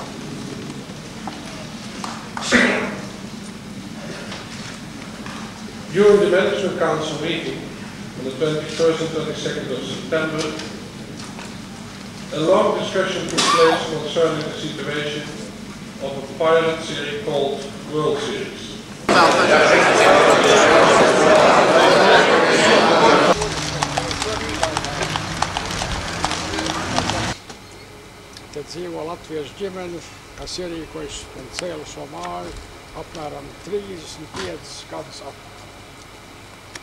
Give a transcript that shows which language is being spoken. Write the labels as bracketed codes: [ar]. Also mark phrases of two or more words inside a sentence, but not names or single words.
[en] During the Management Council meeting on the 21st and 22nd of September, a long discussion took place concerning the situation of a pilot series called World Series. [lv] Te dzīvo latviešu ģimenes, kas ierīkojuši un cēlu šo māju apmēram 35 gadus atpakaļ.